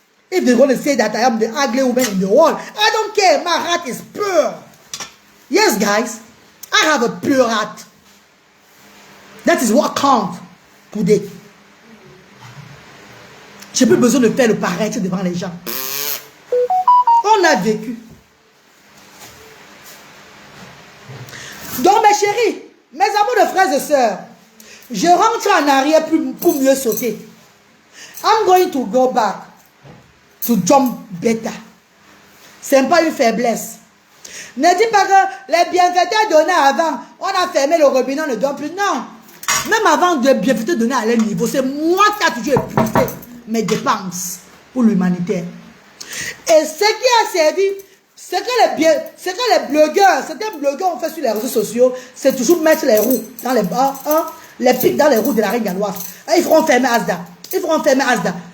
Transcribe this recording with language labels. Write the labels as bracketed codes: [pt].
[en] If they're going to say that I am the ugly woman in the world, I don't care. My heart is pure. Yes, guys. I have a pure heart. That is what counts today. [fr] J'ai plus besoin de faire le paraître devant les gens. On a vécu. Donc, mes chéris, mes amours de frères et sœurs, je rentre en arrière pour mieux sauter. [en] I'm going to go back to jump better. [fr] Ce n'est pas une faiblesse. Ne dis pas que les bienfaiteurs donnés avant, on a fermé le robinet, on ne donne plus. Non. Même avant de bienfaiteurs donnés à leur niveau, c'est moi qui a toujours épuisé mes dépenses pour l'humanitaire. Et ce qui a servi, ce que les blogueurs, certains blogueurs ont fait sur les réseaux sociaux, c'est toujours mettre les roues dans les bas, les pics dans les roues de la reine galloise. Ils feront fermer Asda. Ils feront fermer Asda.